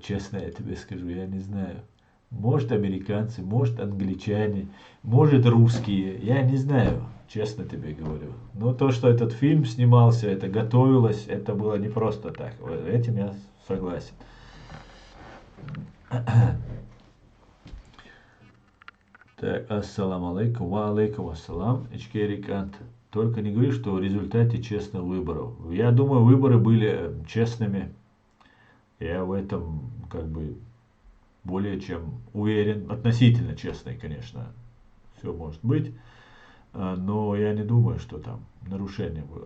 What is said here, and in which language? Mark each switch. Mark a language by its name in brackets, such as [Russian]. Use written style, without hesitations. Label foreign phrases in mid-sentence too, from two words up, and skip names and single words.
[Russian] Честно я тебе скажу, я не знаю. Может американцы, может англичане, может русские. Я не знаю, честно тебе говорю. Но то, что этот фильм снимался, это готовилось, это было не просто так. Этим я согласен. Так, [Arabic] السلام عليكم، وعليكم السلام, Ичкерикант. [Russian] Только не говори, что в результате честных выборов. Я думаю, выборы были честными. Я в этом как бы более чем уверен. Относительно честный, конечно. Все может быть. Но я не думаю, что там нарушение было.